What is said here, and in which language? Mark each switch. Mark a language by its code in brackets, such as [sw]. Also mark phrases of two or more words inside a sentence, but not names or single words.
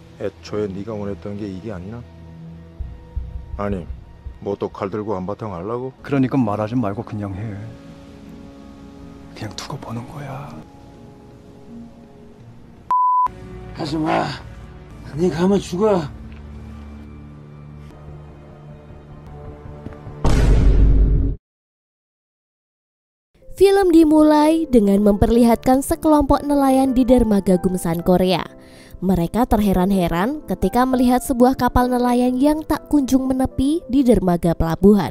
[ko] 애초에 네가 원했던 게 이게 아니나? 아니, 뭐 또 칼 들고 한바탕 하려고? 그러니까 말하지 말고 그냥 해. 그냥 두고 보는 거야. 가지마. 네 가면 죽어. [id] Film dimulai dengan memperlihatkan sekelompok nelayan di dermaga Gumsan, Korea. Mereka terheran-heran ketika melihat sebuah kapal nelayan yang tak kunjung menepi di dermaga pelabuhan.